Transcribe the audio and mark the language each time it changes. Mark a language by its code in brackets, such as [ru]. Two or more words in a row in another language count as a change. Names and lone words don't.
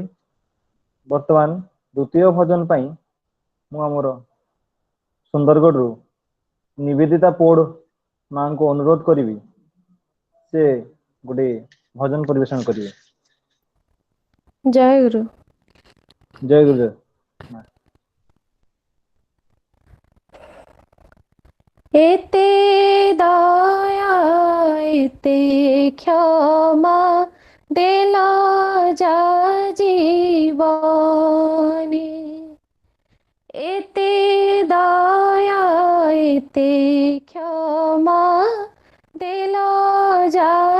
[or] ବର୍ତ୍ତମାନ ଦ୍ୱିତୀୟ ଭଜନ ପାଇଁ ମୁଁ ଆମର ସୁନ୍ଦରଗଡ଼ରୁ ନିବେଦିତା ପୋଡ଼ ମାଙ୍କୁ ଅନୁରୋଧ କରିବି, ସେ ଗୋଟେ ଭଜନ ପରିବେଷଣ କରିବେ। ଜୟ ଗୁରୁ। ଜୟ ଗୁରୁ। ଜୟ [bn] এতে দয়া এতে ক্ষমা দিল যা জীবনে, এতে দয়া এতে ক্ষমা দিল যা